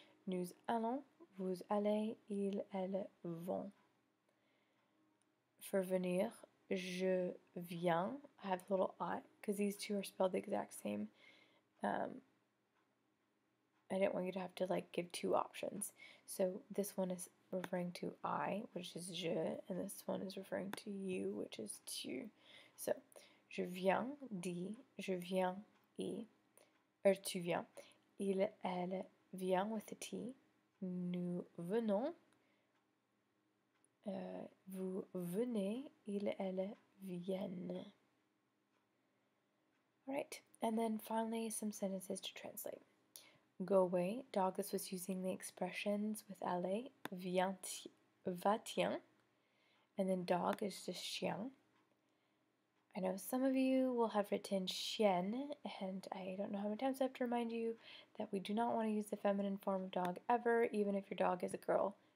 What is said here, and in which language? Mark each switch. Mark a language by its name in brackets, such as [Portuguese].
[French] Nous allons, vous allez, ils, elles vont. [English] For venir, je viens, I have a little I, because these two are spelled the exact same. I didn't want you to have to like give two options. So this one is referring to I, which is je, and this one is referring to you, which is tu. [French] So, je viens, dis, je viens, I, or tu viens. Il, elle vient with a T. Nous venons, vous venez, ils, elles viennent. [English] Alright, and then finally some sentences to translate. Go away, dog, this was using the expressions with aller, vient, va-t'ien, and then dog is just chien. I know some of you will have written chien, and I don't know how many times I have to remind you that we do not want to use the feminine form of dog ever, even if your dog is a girl.